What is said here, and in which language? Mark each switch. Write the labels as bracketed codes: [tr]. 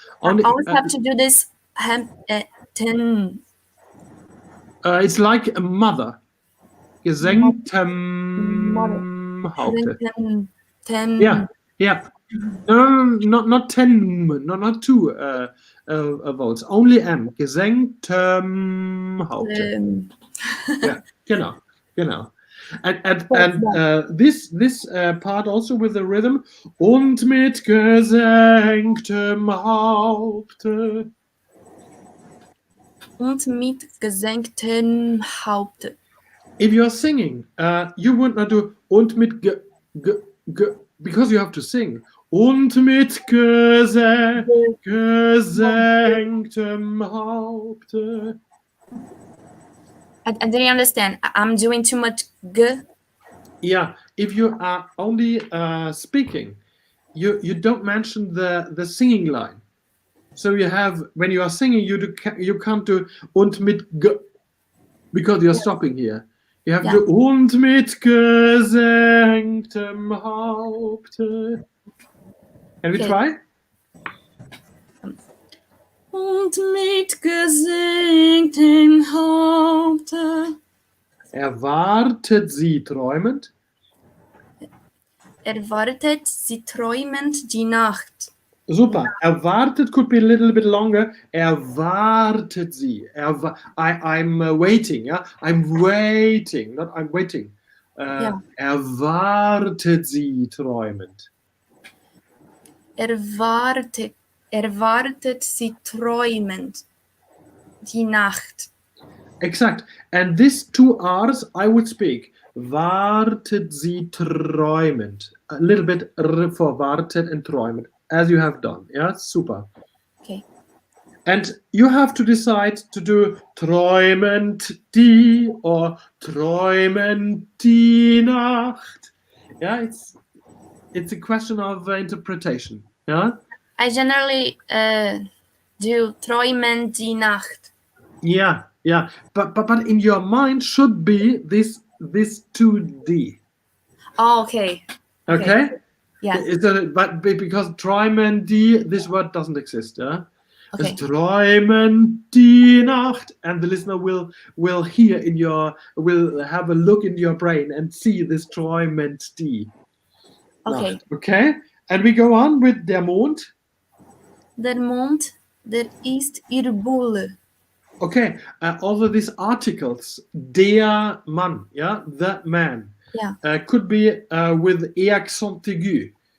[en] I always have to do this ten. It's like a mother. [de] Gesenktem Haupte. [en] Yeah. No, not ten, not two vowels. Only M. [de] Gesenktem Haupte. Ja, genau. [en] And this part also with the rhythm. [de] Und mit gesenktem Haupte. Und mit gesenktem Haupte. [en] If you're singing, you would not do [de] und mit [en] because you have to sing. [de] Und mit gesenktem Haupte. [en] I didn't understand. I'm doing too much g. Yeah, if you are only speaking, you don't mention the singing line. So you have, when you are singing, you can't do und mit g because you're stopping here. You have to [de] und mit gesenktem Haupte. [en] Can we try? [de] Und mit gesenktem Haupte. Erwartet sie träumend? Erwartet sie träumend die Nacht. [en] Super. Erwartet could be a little bit longer. [de] Erwartet sie. [en] I'm waiting. Yeah, I'm waiting. Not I'm waiting. [de] Erwartet sie träumend. Erwartet sie träumend die Nacht. [en] Exact. And these two R's I would speak. [de] Wartet sie träumend. [en] A little bit for wartet and träumend, as you have done. Yeah, super. Okay. And you have to decide to do träumend die or [de] träumend die Nacht. [en] Yeah, it's a question of interpretation. Yeah. I generally do [de] träumend die Nacht. [en] Yeah, but in your mind should be this 2D. Oh, okay. Okay. Yeah. But because [de] träumend die, [en] this word doesn't exist. Yeah. Okay. It's [de] träumend die Nacht, [en] and the listener will hear will have a look in your brain and see this träumend die. Okay. Nacht. Okay. And we go on with der Mond. [de] Der Mond, der ist ihr Bulle. [en] Okay, although these articles, der Mann, yeah, the man, could be with accent aigu.